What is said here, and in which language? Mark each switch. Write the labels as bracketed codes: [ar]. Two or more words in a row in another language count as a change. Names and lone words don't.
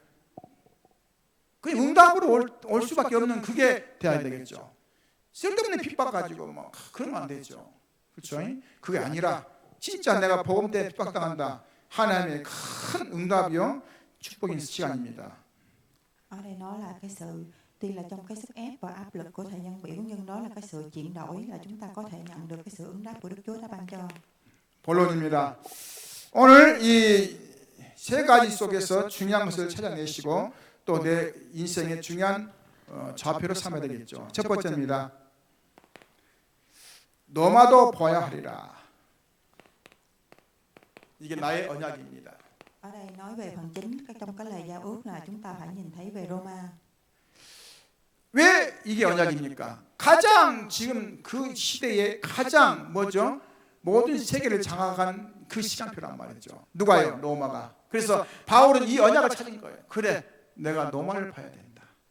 [ko] 그 응답으로 올 수밖에 없는 그게 돼야 되겠죠. 쓸데없는 핍박 가지고 뭐 그러면 안 되죠. 그렇죠? 그게 아니라 진짜 내가 복음 때 핍박당한다. 하나님의 큰 응답이요 축복인 시간입니다. [vi] Ở đây nói là cái sự tuy là trong cái sức ép và áp lực của thầy văn biểu, nhưng đó là cái sự chuyển đổi, là chúng ta có thể nhận được cái sự ứng đáp của Đức Chúa đã ban cho. [ko] 본론입니다. 오늘 이 세 가지 속에서 중요한 것을 찾아내시고 또 내 인생의 중요한 좌표를 삼아야 되겠죠. 첫 번째입니다. 너마도 보아야 하리라. 이게 나의 언약입니다. [vi] Ở đây nói về phần chính trong cái lời giao ước là chúng ta phải nhìn thấy về Roma. [ko] 왜 이게 언약입니까? 가장 지금 그 시대에 가장 뭐죠? 모든 세계를 장악한 그 시간표란 말이죠. 누가요? 로마가. 그래서 바울은 이 언약을 찾은 거예요. 그래, 내가 로마를 봐야 된다.